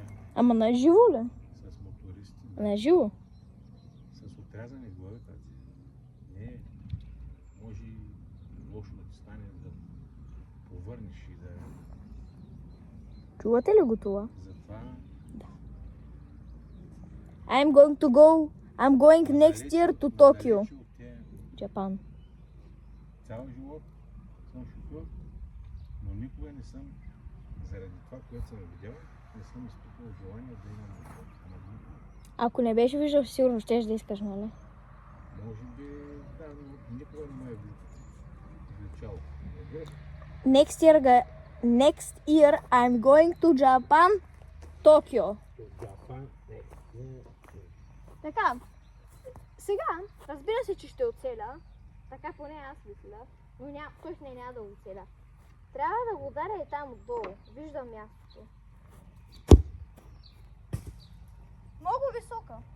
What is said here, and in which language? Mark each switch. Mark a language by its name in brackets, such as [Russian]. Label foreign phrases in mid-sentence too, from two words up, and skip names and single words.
[Bulgarian] Ама на живо ли? С мотористи. На живо? С отрязани глави, тази. Не, може и лошо да ти стане да повърнеш и да... Чувате ли го това? Затова... Да. [English] I'm going next year to Tokyo. Japan. [Bulgarian] Цял живот съм шофьор, но никога не съм, заради това, което съм видял, не съм изпитвал желание да имам магнит. Ако не беше виждал, сигурно щеш да искаш, нали? Може би, да, но никога не ме е влючало. Next year I'm going to Japan, Tokyo. Така, сега, разбира се, че ще оцеля. Така поне аз мисля, но точно няма да го оцеля. Трябва да го ударя и там отдолу. Виждам мястото. Много висока.